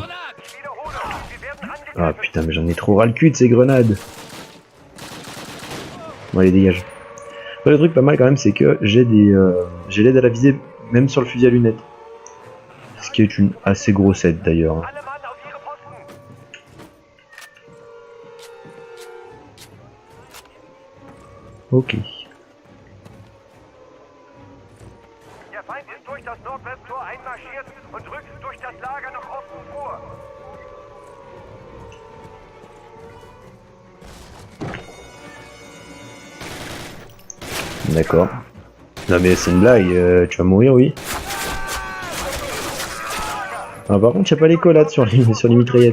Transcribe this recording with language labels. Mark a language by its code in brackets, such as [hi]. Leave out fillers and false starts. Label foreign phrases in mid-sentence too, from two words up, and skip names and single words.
[fr] Ah putain mais j'en ai trop ras le cul de ces grenades. Bon allez dégage. Le truc pas mal quand même c'est que j'ai l'aide à la visée même sur le fusil à lunettes. Ce qui est une assez grosse aide d'ailleurs. Ok. [de] Der Feind ist durch das Nordwesttor einmarschiert und rückt durch das Lager nach Osten vor. [fr] D'accord. Non mais c'est une blague, tu vas mourir, oui. Ah, par contre, il n'y a pas les collades sur les mitraillettes.